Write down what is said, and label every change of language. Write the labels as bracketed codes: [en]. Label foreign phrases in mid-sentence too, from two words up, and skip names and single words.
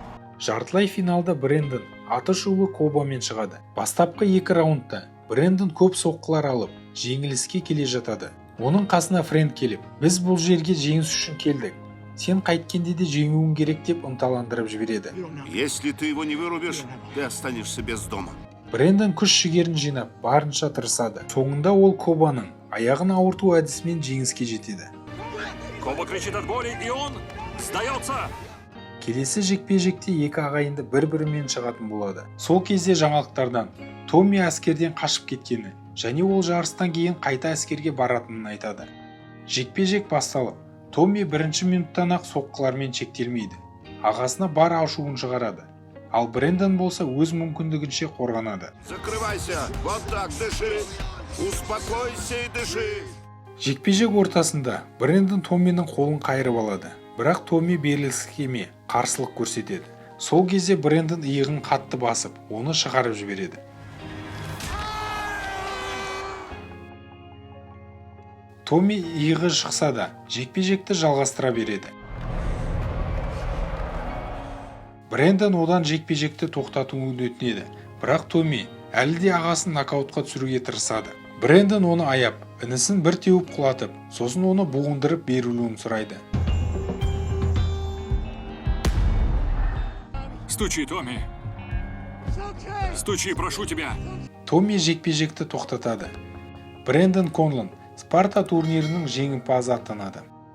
[kk] Жартылай финалда Брэндон аты шулы Кобамен шығады. Бастапқы екі раундта Брэндон көп соққылар алып, жеңіліске келе жатады. Оның қасына Фрэнк келіп, біз бұл жерге жеңіс үшін келдік. Сен қайткенде де жеңуің керек деп ынталандырып жібереді. [ru] Если ты его не вырубишь, ты останешься без дома. [kk] Брэндон күш-жігерін жинап, барынша тырысады. Соңында ол Кобаның аяғын ауырту әдісімен жеңіске жетеді. [ru] Коба кричит от боли, и он сдается! [kk] Келесі жекпе-жекте екі ағайынды бір-бірімен шығатын болады. Сол кезде жаңалықтардан Томми әскерден қашып кеткені және ол жарыстан кейін қайта әскерге баратынын айтады. Жекпе-жек басталып, Томми бірінші минуттан-ақ соққылармен шектелмейді. Ағасына бар ашуын шығарады. Ал Брэндон болса өз мүмкіндігінше қорғанады. [ru] Закрывайся! Вот так, дыши! Успокойся и дыши! [kk] Жекпе-жек ортасында Брэндон Томминың қолын қайырып алады. Бірақ Томми беріліскеме қарсылық көрсетеді. Сол кезде Брэндон иығын қатты басып, оны шығарып жібереді. Томми иығы шықса да, жекпе-жекті жалғастыра береді. Брэндон одан жекпе-жекті тоқтатуын өтінеді, бірақ Томми әлі де ағасын нокаутқа түсіруге тырысады. Брэндон оны аяп, інісін бір теуіп құлатып, сосын оны буындырып берілуін сұрайды. [ru] Стучи, Томми. Стучи, прошу тебя. [kk] Томми жекпе-жекті тоқтатады. Брэндон Конлон Спарта турнирінің жеңімпазы атанады.